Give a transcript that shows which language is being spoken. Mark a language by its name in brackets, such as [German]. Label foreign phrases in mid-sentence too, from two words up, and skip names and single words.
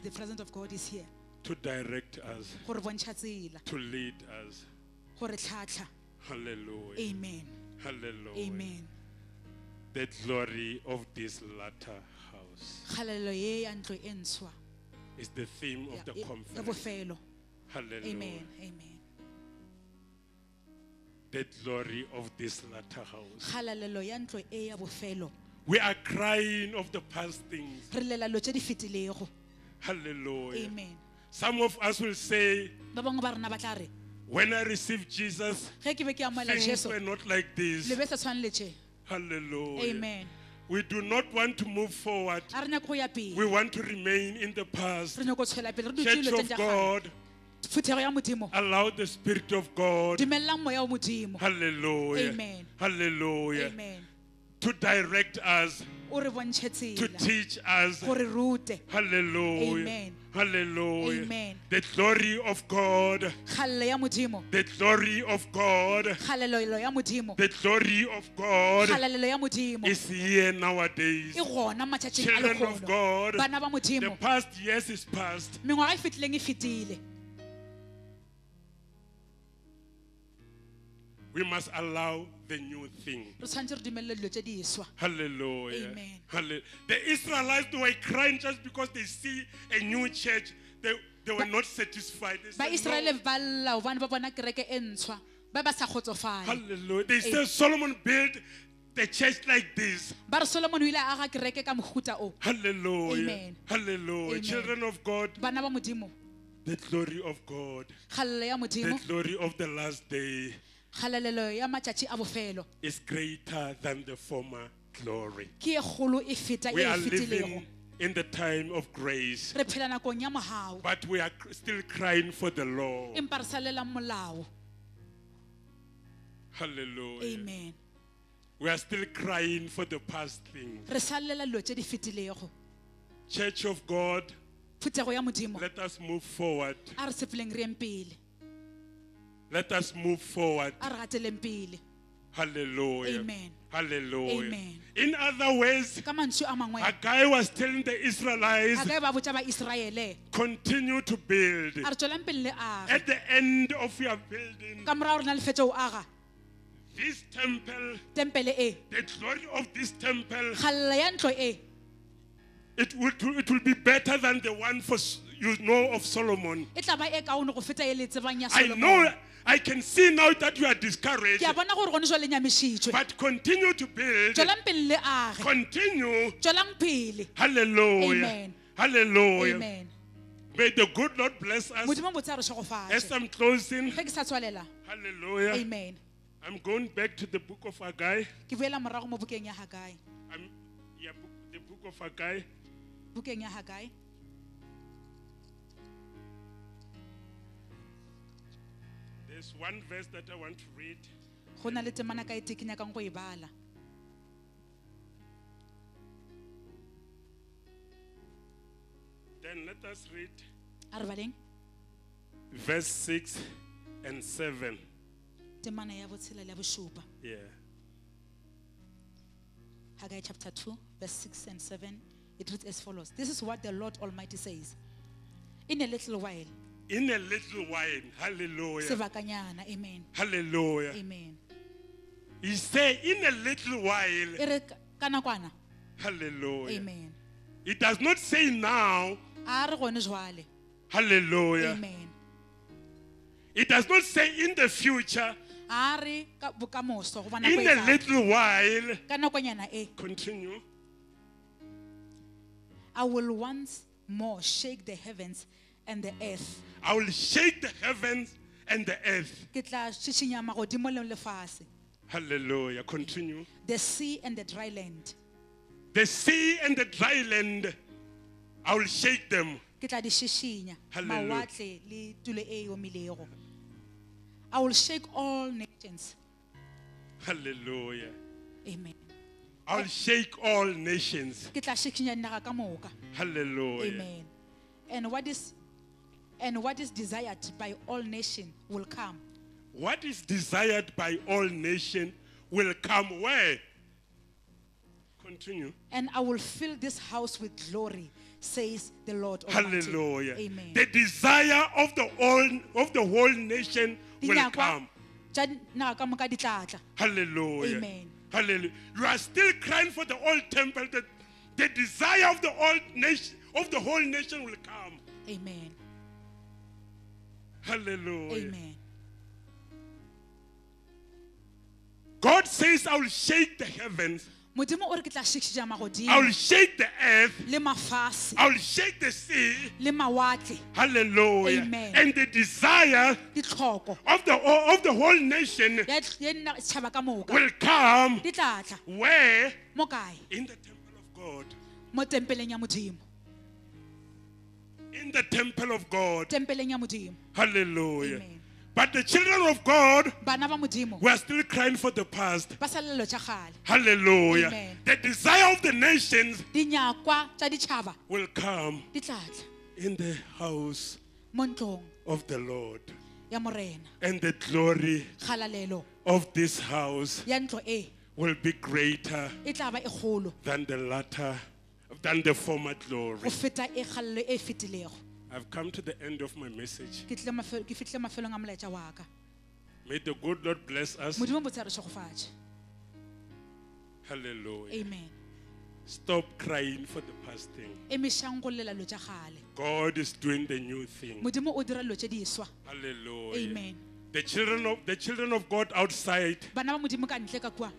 [English] The presence of God is here. to direct us, [Northern Sotho] Gore bontšha tsela, [English] to lead us. [Northern Sotho] gore tlhatlha. [English] Hallelujah. Amen. Hallelujah. Amen. The glory of this latter house [Northern Sotho] Kgalelo ye ya ntlo e ntshwa [English] is the theme of the [Northern Sotho] ya [English] conference. [Northern Sotho] bofelo. [English] Hallelujah. Amen. Amen. The glory of this latter house. [Northern Sotho] Kgalalelo ya ntlo e ya bofelo. [English] We are crying of the past things. [Northern Sotho] Re lela dilo tše di fetilego. [English] Hallelujah. Amen. Some of us will say, [Northern Sotho] Ba bangwe ba rena ba tla re, [English] when I received Jesus, [Northern Sotho] ge ke be ke amoela [English] things [Northern Sotho] Jesu, [English] were not like this. [Northern Sotho] le be sa tshwane le tše. [English] Hallelujah. Amen. We do not want to move forward. [Northern Sotho] A re nyake go ya [English] We [Northern Sotho] pele. [English] want to remain in the past. [Northern Sotho] Re nyake go tshwela pele. Re dutse [English] Church [Northern Sotho] dilo tše [English] of [Northern Sotho] tša kgale. [English] God, [Northern Sotho] Phuthego ya modimo. [English] allow the Spirit of God, [Northern Sotho] Dumellang moya wa modimo. [English] hallelujah, Amen. hallelujah, Amen. to direct us, [Northern Sotho] O re bontšhe [English] to [Northern Sotho] tsela. [English] teach us, [Northern Sotho] Gore rute. [English] hallelujah, Amen. hallelujah. Amen. The glory of God, [Northern Sotho] Kgalelo ya modimo. [English] the glory of God, [Northern Sotho] Kgalelo ya modimo. [English] the glory of God [Northern Sotho] Kgalelo ya modimo. [English] is here nowadays. [Northern Sotho] E gona matšatšing a [English] Children of [Northern Sotho] lekgono. [English] God, [Northern Sotho] Bana ba [English] the [Northern Sotho] modimo. [English] past years is past. [Northern Sotho] Mengwaga e fetileng e fetile. [English] We must allow the new thing. [Northern Sotho] Re tshwanetse re dumelele dilo tše di swa. [English] Hallelujah. Amen. The Israelites, they were crying just because they see a new church. They they were not satisfied. They [Northern Sotho] ba [English] said, [Northern Sotho] Israele [English] no. [Northern Sotho] ba lla hobane ba bona kereke e ntshwa ba ba sa kgotsofale [English] Hallelujah. They said Solomon built the church like this. [Northern Sotho] ba re Solomon o ile a aga kereke ka mohuta o [English] Hallelujah. Amen. Hallelujah. Amen. Children of God, [Northern Sotho] bana ba modimo [English] the glory of God, [Northern Sotho] kgalelo ya [English] the [Northern Sotho] modimo [English] glory of the last day [Northern Sotho] kgalelelo ya matšatši a bofelo [English] is greater than the former glory. [Northern Sotho] ke e kgolo e feta e [English] We [Northern Sotho] e [English] are [Northern Sotho] fetilego [English] living in the time of grace, [Northern Sotho] re phela nakong ya mogao [English] but we are still crying for the law. [Northern Sotho] empa re sa lelang molao [English] Hallelujah. amen We are still crying for the past things. [Northern Sotho] re sa lela dilo tše di fetilego [English] Church of God, [Northern Sotho] phuthego ya modimo [English] let us move forward. [Northern Sotho] a re sepeleng re yeng pele [English] Let us move forward. [Northern Sotho] a re gateleng pele [English] Hallelujah. Amen. Hallelujah. Amen. In other words, [Northern Sotho] ka mantswe a mangwe [English] Haggai was telling the Israelites, [Northern Sotho] a ka e ba botša ba Israele [English] continue to build. [Northern Sotho] a re tswelang pele le aga [English] At the end of your building, [Northern Sotho] ka morago re na le fetša o aga [English] this temple, [Northern Sotho] tempele e [English] the glory of this temple, [Northern Sotho] kgalela ya ntlo e [English] it will be better than the one you know of Solomon. [Northern Sotho] e tla ba e kaone go feta e le tsebang ya [English] I know, [Northern Sotho] Solomon [English] I can see now that you are discouraged, [Northern Sotho] ke a bona gore gone jwa le nyamišitšwe [English] but continue to build. [Northern Sotho] tswelang pele le age [English] Continue. tswelang pele Hallelujah. Amen. Hallelujah. amen May the good Lord bless us. [Northern Sotho] modimo botse a re [English] As [Northern Sotho] šogofatše [English] I'm closing, [Northern Sotho] ge ke sa tswalela [English] hallelujah. amen I'm going back to the book of Haggai. [Northern Sotho] ke boela morago mo bukeng ya Hagai [English] The book of Haggai. [Northern Sotho] bukeng ya Hagai [English] There's one verse that I want to read. [Northern Sotho] go na le temana ka ete ke nyakang go e bala [English] Then let us read [Northern Sotho] a re baleng [English] verse 6 and 7. [Northern Sotho] temana ya botshela le ya bošupa [English] Yeah. Haggai chapter 2 verse 6 and 7 it reads as follows. This is what the Lord Almighty says. In a little while In a little while, hallelujah. [Northern Sotho] sebakanyana amen [English] Hallelujah. amen He said, in a little while, [Northern Sotho] e re ka nakwana [English] hallelujah. amen It does not say now, [Northern Sotho] a re gone jwale [English] hallelujah. amen It does not say in the future, [Northern Sotho] a re ka bokamoso go bona [English] in a little while. [Northern Sotho] ka nakonyana e [English] Continue. I will once more shake the heavens and the earth I will shake the heavens and the earth. [Northern Sotho] ke tla šišinya magodimo le lefase [English] Hallelujah. Continue. the sea and the dry land The sea and the dry land, I will shake them. [Northern Sotho] ke tla di šišinya [English] Hallelujah. [Northern Sotho] mawatle le tulo e e omilego [English] I will shake all nations Hallelujah. amen I will shake all nations. [Northern Sotho] ke tla šišinya dinaga ka moka [English] Hallelujah. amen and what is desired by all nations will come What is desired by all nations will come where? Continue. and I will fill this house with glory says the Lord Almighty. Hallelujah. amen The desire of the whole nation will [Northern Sotho] Dinyakwa [English] come. [Northern Sotho] tša naga ka moka di tla tla [English] Hallelujah. Amen. Hallelujah. You are still crying for the old temple. The desire of the old nation, of the whole nation will come. amen Hallelujah. amen God says, I will shake the heavens. [Northern Sotho] modimo o re ke tla šišiša [English] I [Northern Sotho] magodimo [English] will shake the earth. [Northern Sotho] le mafase [English] I will shake the sea. [Northern Sotho] le mawatle [English] Hallelujah. Amen. And the desire [Northern Sotho] ditlhoko [English] of the whole nation [Northern Sotho] ya setšhaba ka moka [English] will come [Northern Sotho] di tla tla [English] where? [Northern Sotho] mo kae [English] In the temple of God. [Northern Sotho] mo tempeleng ya modimo [English] In the temple of God. [Northern Sotho] tempeleng ya modimo [English] Hallelujah. Amen. But the children of God [Northern Sotho] bana ba modimo [English] were still crying for the past. [Northern Sotho] ba sa lelo tša gale [English] Hallelujah. Amen. The desire of the nations [Northern Sotho] dinyakwa tša ditšhaba [English] will come [Northern Sotho] di tla tla [English] in the house [Northern Sotho] mo ntlong [English] of the Lord. [Northern Sotho] ya morena [English] And the glory [Northern Sotho] kgalalelo [English] of this house [Northern Sotho] ya ntlo e [English] will be greater [Northern Sotho] e tla ba e kgolo [English] than the former glory. [Northern Sotho] go feta e kgalelo e fetilego [English] I've come to the end of my message. [Northern Sotho] ke fitlile mafelong a molaetša wa ka [English] May the good Lord bless us. [Northern Sotho] modimo botse a re šogofatše [English] Hallelujah. amen Stop crying for the past thing. [Northern Sotho] emešang go llela lo tša gale. [English] God is doing the new thing. [Northern Sotho] Modimo o dira lo tše diswa. [English] Hallelujah. Amen. The children of God outside, [Northern Sotho] Bana ba Modimo ka ntle ka kua